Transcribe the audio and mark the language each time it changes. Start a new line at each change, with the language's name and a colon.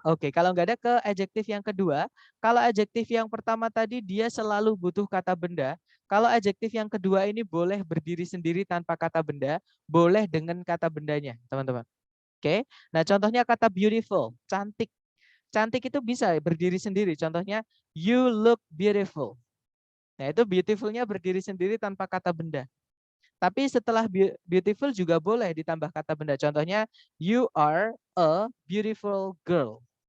Indonesian: Oke, kalau nggak ada ke adjektif yang kedua. Kalau adjektif yang pertama tadi dia selalu butuh kata benda. Kalau adjektif yang kedua ini boleh berdiri sendiri tanpa kata benda, boleh dengan kata bendanya, teman-teman. Oke, nah contohnya kata beautiful, cantik. Cantik itu bisa berdiri sendiri. Contohnya,
English: you look beautiful.
Indonesian: Nah itu beautifulnya berdiri sendiri tanpa kata benda. Tapi setelah beautiful juga boleh ditambah kata benda. Contohnya,
English: you are a beautiful girl.